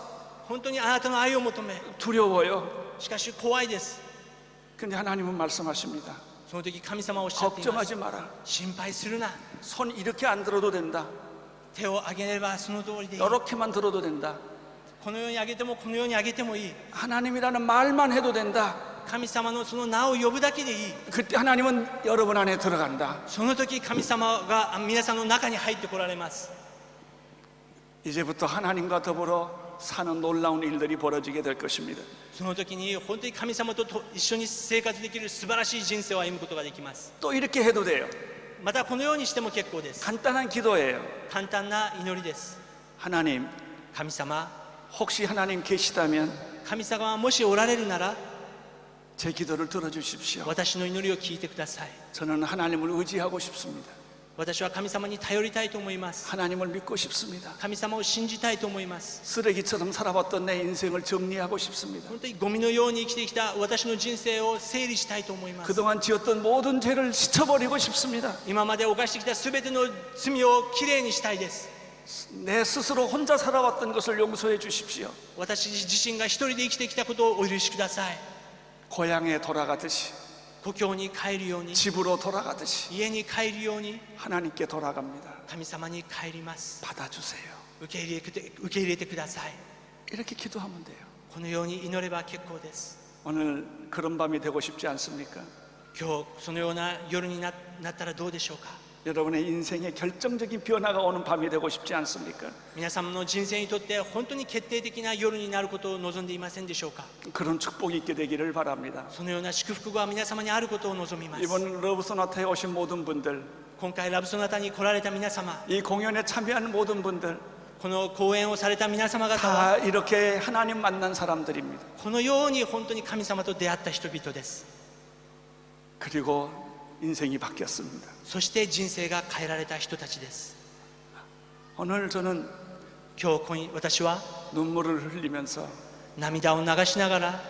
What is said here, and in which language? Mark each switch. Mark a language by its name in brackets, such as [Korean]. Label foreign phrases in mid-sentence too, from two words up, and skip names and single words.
[Japanese] 本当にあなたの愛を求め、 [Korean] 두려워요. [Japanese] しかし怖いです。 [Korean] 근데 하나님은 말씀하십니다. [Japanese] その時神様はおっしゃっています。 [Korean] 걱정하지 마라. [Japanese] 心配するな。 [Korean] 손 이렇게 안 들어도 된다. [Japanese] 手を挙げればその通りでいい。 [Korean] 이렇게만 들어도 된다. [Japanese] このように挙げてもこのように挙げてもいい。 [Korean] 하나님이라는 말만 해도 된다. [Japanese] 神様のその名を呼ぶだけでいい。 [Korean] 그때 하나님은 여러분 안에 들어간다. [Japanese] その時神様が皆さんの中に入ってこられます。 [Korean] 이제부터 하나님과 더불어 사는 놀라운 일들이 벌어지게 될 것입니다. [Japanese] その時に本当に神様と一緒に生活できる素晴らしい人生を歩むことができます。 [Korean] 또 이렇게 해도 돼요. [Japanese] またこのようにしても結構です。 [Korean] 간단한 기도예요. [Japanese] 簡単な祈りです。 [Korean] 하나님, [Japanese] 神様、 [Korean] 혹시 하나님 계시다면 [Japanese] 神様がもしおられるなら [Korean] 제 기도를 들어주십시오. [Japanese] 私の祈りを聞いてください。 [Korean] 저는 하나님을 의지하고 싶습니다. [Japanese] 私は神様に頼りたいと思います。 [Korean] 하나님을 믿고 싶습니다. [Japanese] 神様を信じたいと思います。 [Korean] 쓰레기처럼 살아왔던 내 인생을 정리하고 싶습니다. [Japanese] 本当にゴミのように生きてきた私の人生を整理したいと思います。 [Korean] 그동안 지었던 모든 죄를 씻어버리고 싶습니다. [Japanese] 今まで犯してきたすべての罪をきれいにしたいです。 [Korean] 내 스스로 혼자 살아왔던 것을 용서해 주십시오. [Japanese] 私自身が一人で生きてきたことをお許しください。 [Korean] 고향에 돌아가듯이 [Japanese] 故郷に帰るように、 [Korean] 집으로 돌아가듯이 [Japanese] 家に帰るように [Korean] 하나님께 돌아갑니다. [Japanese] 神様に帰ります。 [Korean] 받아주세요. [Japanese] 受け入れてください。 [Korean] 이렇게 기도하면 돼요. [Japanese] このように祈れば結構です。 [Korean] 오늘 그런 밤이 되고 싶지 않습니까? [Japanese] 今日そのような夜になったらどうでしょうか。 [Korean] 여러분의 인생에 결정적인 변화가 오는 밤이 되고 싶지 않습니까? [Japanese] 皆様の人生にとって本当に決定的な夜になることを望んでいませんでしょうか。 [Korean] 그런 축복이 있게 되기를 바랍니다. [Japanese] そのような祝福が皆様にあることを望みます。 [Korean] 이번 러브소나타에 오신 모든 분들, [Japanese] 今回ラブソナタに来られた皆様、 [Korean] 이 공연에 참여하는 모든 분들 [Japanese] この講演をされた皆様方は [Korean] 다 이렇게 하나님 만난 사람들입니다. [Japanese] このように本当に神様と出会った人々です。 [Korean] 그리고 인생이 바뀌었습니다. [Japanese] そして人生が変えられた人たちです。 [Korean] 오늘 저는 [Japanese] 今日私は [Korean] 눈물을 흘리면서 [Japanese] 涙を流しながら